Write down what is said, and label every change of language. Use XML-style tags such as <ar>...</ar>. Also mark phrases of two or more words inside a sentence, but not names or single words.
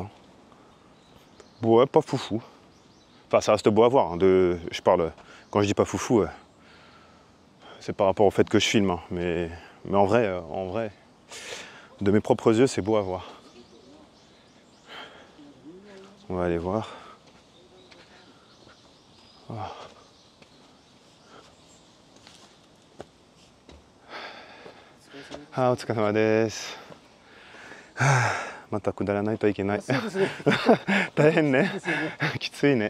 <fr>Hein. Ouais, pas foufou. Enfin, ça reste beau à voir. Hein, je parle, quand je dis pas foufou, c'est par rapport au fait que je filme. Hein, mais en vrai, de mes propres yeux, c'est beau à voir. On va aller voir.</fr> <ja>Oh. Ah, お疲れ様です。また下らないといけない。そうですね。大変ね。きついね。</ja>